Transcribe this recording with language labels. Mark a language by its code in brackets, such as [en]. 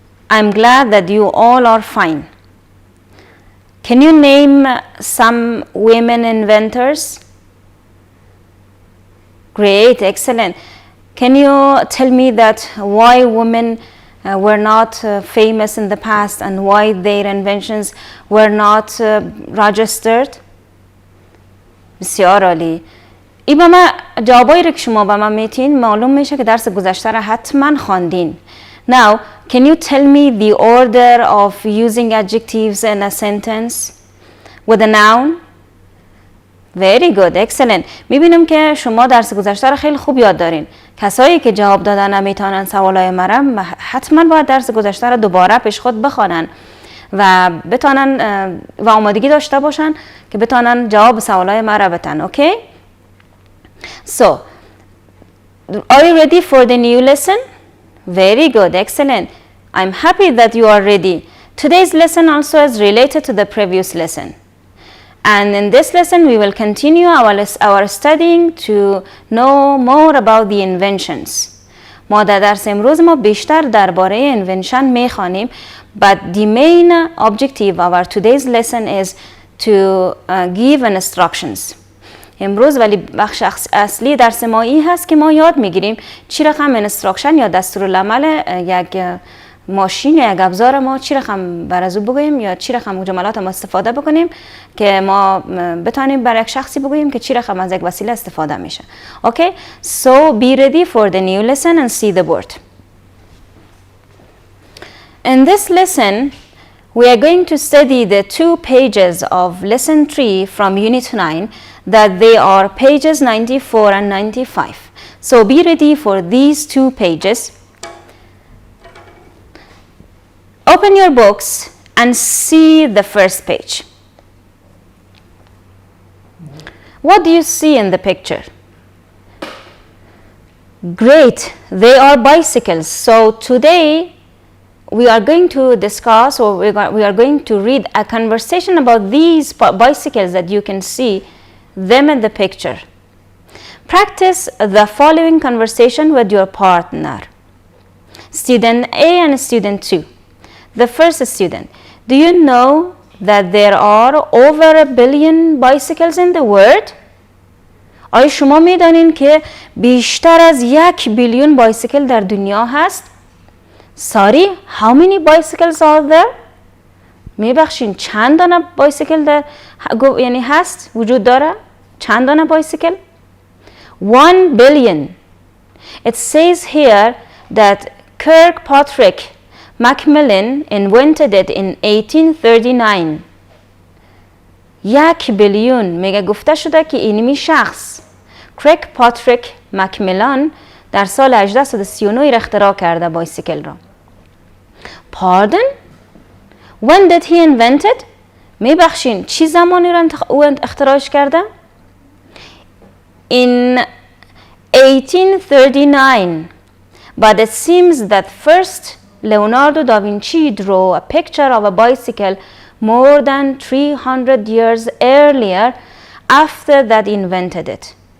[en] I'm glad that you all are fine. Can you name some women inventors? Great, excellent. Can you tell me that why women were not famous in the past and why their inventions were not registered? [fa] بسیار عالی. ای با من جوابایی رو که شما به من میتین معلوم میشه که درس گذشته را حتما خواندین. [en] Now, can you tell me the order of using adjectives in a sentence with a noun? Very good, excellent. [fa] میبینم که شما درس گذشته را خیلی خوب یاد دارین. کسایی که جواب دادن نمیتونن سوالای مرا حتما باید درس گذشته را دوباره پیش خود بخوانن و بتونن و آمادگی داشته باشن که بتونن جواب سوالای مرا بدن. [en] Okay? So, are you ready for the new lesson? Very good, excellent. I'm happy that you are ready. Today's lesson also is related to the previous lesson. And in this lesson, we will continue our studying to know more about the inventions. [fa] ما در درس امروز ما بیشتر درباره invention میخوانیم. [en] But the main objective of our today's lesson is to give instructions. [fa] امروز ولی بخش اصلی درس ما این هست که ما یاد میگیریم چی رقم انستراکشن یا دستورالعمل یک ماشین یا یک ابزار ما چی رقم بر از او بگوییم یا چی رقم جملات ما استفاده بکنیم که ما بتانیم بر یک شخصی بگوییم که چی رقم از یک وسیله استفاده میشه. [en] Okay? So be ready for the new lesson and see the board. In this lesson, we are going to study the 2 pages of lesson 3 from unit 9 that they are pages 94 and 95. So be ready for these 2 pages. Open your books and see the first page. What do you see in the picture? Great, they are bicycles. So today we are going to discuss or we are going to read a conversation about these bicycles that you can see them in the picture. Practice the following conversation with your partner. Student A and student 2. The first student, do you know that there are over 1 billion bicycles in the world? [fa] آیا شما میدانین که بیشتر از 1 بیلیون بایسیکل در دنیا هست؟ [en] Sorry, how many bicycles are there? [fa] میبخشین چند دانه بایسیکل در یعنی هست وجود داره؟ چند دانه بایسیکل؟ [en] 1 billion. It says here that Kirkpatrick Macmillan invented it in 1839. [fa] 1 بیلیون میگه گفته شده که اینمی شخص Kirkpatrick Macmillan در سال 1839 اختراع کرده بایسیکل را. [en] Pardon? When did he invent it? [fa] میبخشین چی زمانی را او اختراعش کرده؟ [en] In 1839. But it seems that first Leonardo da Vinci drew a picture of a bicycle more than 300 years earlier after that invented it.